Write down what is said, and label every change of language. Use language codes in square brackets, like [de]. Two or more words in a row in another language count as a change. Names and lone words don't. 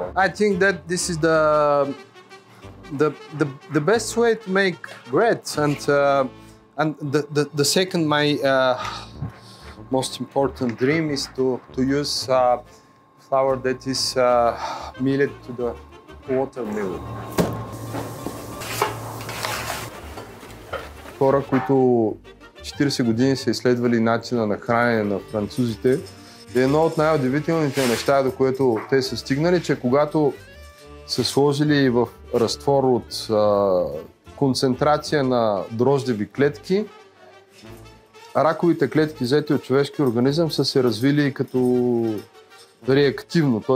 [en] I think that this is the best way to make bread, and the second, my most important dream is to use flour that is milled to the water mill. [bg] хора, които 40 години са изследвали начина на хранене на французите. И едно от най-удивителните неща, до което те са стигнали, че когато са сложили в разтвор от концентрация на дрождеви клетки, раковите клетки, взети от човешки организъм, са се развили като реактивно, т.е.